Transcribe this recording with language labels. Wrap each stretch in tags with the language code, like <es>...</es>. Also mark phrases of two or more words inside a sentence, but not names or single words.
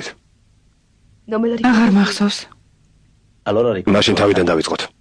<it>Non me lo ricordo.</it> <ka>აღარ მახსოვს.</ka> <it>Allora ricordo.</it> <ka>მაშინ თავიდან დავიწყოთ.</ka>